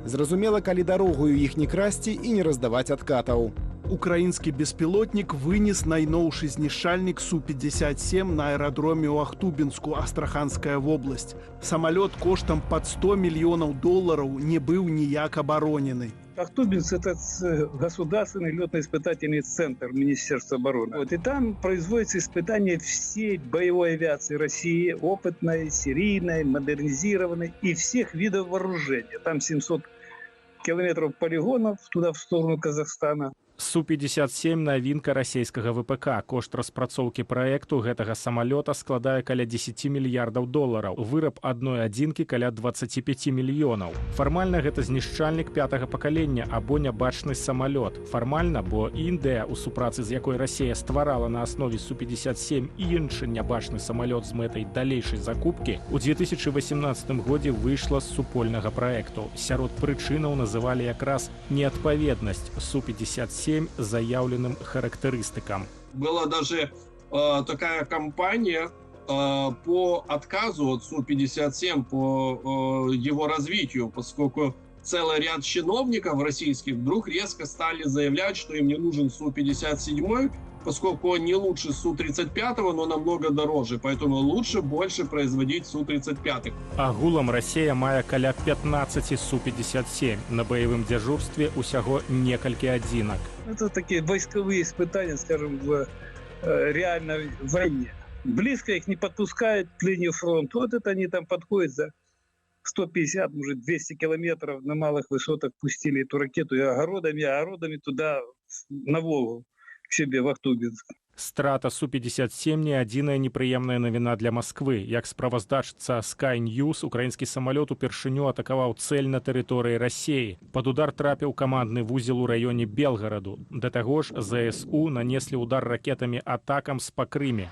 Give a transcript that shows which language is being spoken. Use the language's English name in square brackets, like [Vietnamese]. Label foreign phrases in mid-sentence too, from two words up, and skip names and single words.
[Belarusian] Зразумела, калі дарогою іх не красці і не раздаваць адкатаў. Украінскі беспілотнік вынес найноўшы знішчальнік Су-57 на аэрадроме ў Ахтубінску, Астраханская вобласць. Самалёт коштам пад $100 мільёнаў не быў ніяк абаронены. [Russian] Ахтубинск – это государственный летно-испытательный центр Министерства обороны. И там производятся испытания всей боевой авиации России, опытной, серийной, модернизированной и всех видов вооружения. Там 700 километров полигонов туда в сторону Казахстана. [Belarusian] Су-57 навінка расійскага ВПК. Кошт распрацоўкі праекту гэтага самалёта складае каля $10 мільярдаў. Выраб адной адзінкі каля 25 мільёнаў. Фармальна гэта знішчальнік 5-го пакалення або нябачны самалёт. Фармальна, бо Індыя, у супрацы з якой Расія стварала на аснове Су-57 і іншы нябачны самалёт з мэтай далейшай закупкі, у 2018 годзе выйшла з супольнага праекту. Сярод прычынаў называлі якраз неадпаведнасць Су-57 [Russian] заявленным характеристикам. Была даже такая кампания по отказу от Су-57, по его развитию, поскольку целый ряд чиновников российских вдруг резко стали заявлять, что им не нужен Су-57, поскольку он не лучше Су-35, но намного дороже, поэтому лучше больше производить Су-35. [Belarusian] Агулам Россия мае каля 15 Су-57. [Russian] На боевым дежурстве [Belarusian] усяго некалькі адзінак. [Russian] Это такие войсковые испытания, скажем, в реальной войне. Близко их не подпускают к линии фронта. Вот это они там подходят за 150, может 200 километров на малых высотах пустили эту ракету и огородами туда, на Волгу, к себе в Ахтубинск. [Belarusian] Страта Су-57 не адзіная непрыемная навіна для Масквы. Як справаздачца Sky News, украінскі самалёт упершыню атакаваў цэль на тэрыторыі Расіі. Пад удар трапіў камандны вузел у раёне Белгараду. Да таго ж, ЗСУ нанеслі удар ракетамі атакам з па Крыме.